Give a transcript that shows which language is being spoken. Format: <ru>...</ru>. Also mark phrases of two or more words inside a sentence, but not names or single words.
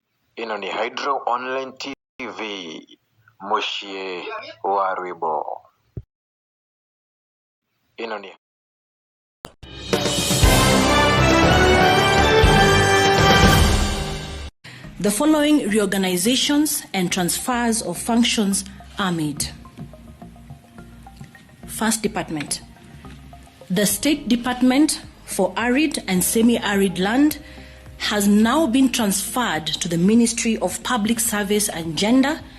<kam>Ino ni Hydro Online TV, Moshie Waribo. Ino ni</kam> <en>The following reorganizations and transfers of functions are made. First department. The State Department for Arid and Semi-Arid Land has now been transferred to the Ministry of Public Service and Gender.</en>